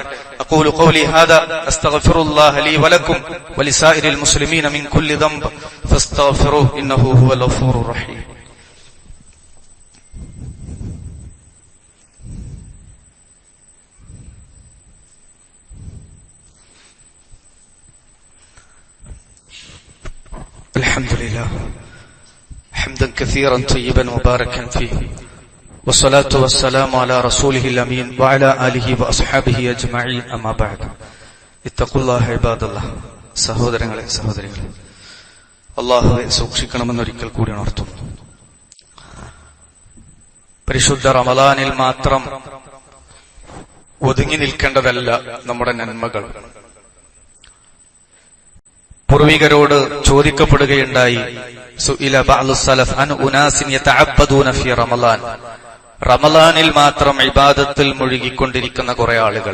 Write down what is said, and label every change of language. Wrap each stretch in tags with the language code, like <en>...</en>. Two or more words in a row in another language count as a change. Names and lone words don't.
<ar>أقول قولي هذا أستغفر الله لي ولكم ولسائر المسلمين من كل ذنب فاستغفروه إنه هو الغفور الرحيم. അൽഹംദുലില്ലാഹ് حمدا كثيرا طيبا مباركا فيه والصلاة والسلام على رسوله الأمين وعلى آله وأصحابه أجمعين أما بعد اتقوا الله عباد الله.</ar> <ml>സഹോദരങ്ങളെ, അല്ലാഹുവെ സൂക്ഷിക്കണമെന്നൊരിക്കൽ കൂടി ഉണർത്തുന്നു. പരിശുദ്ധ റമളാനിൽ മാത്രം ഒതുങ്ങി നിൽക്കേണ്ടതല്ല നമ്മുടെ നന്മകൾ. പൂർവികരോട് ചോദിക്കപ്പെടുകയുണ്ടായി,</ml> <ar>سئل بعض السلف عن أناس يتعبدون في رمضان,</ar> <ml>റമളാനിൽ മാത്രം ഇബാദത്തിൽ മുഴുകിക്കൊണ്ടിരിക്കുന്ന കുറെ ആളുകൾ.</ml>